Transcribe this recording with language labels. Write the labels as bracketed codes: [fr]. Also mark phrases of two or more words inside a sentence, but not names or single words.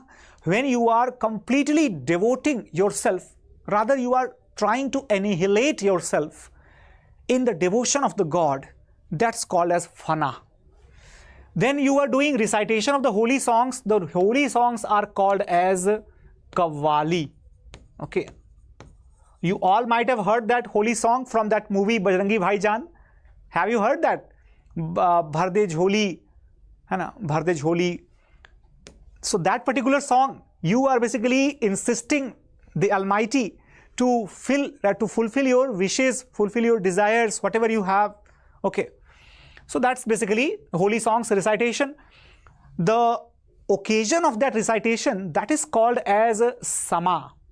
[en] When you are completely devoting yourself, rather you are trying to annihilate yourself in the devotion of the God, that's called as fana. Then you are doing recitation of the holy songs. The holy songs are called as Qawwali. Okay, you all might have heard that holy song from that movie Bajrangi Bhaijaan. Have you heard that? [hi] भर दे झोली, है ना, भर दे झोली. [en] So that particular song, you are basically insisting the Almighty to fulfill your wishes, fulfill your desires, whatever you have. Okay, so that's basically holy songs recitation. The occasion of that recitation, that is called as sama.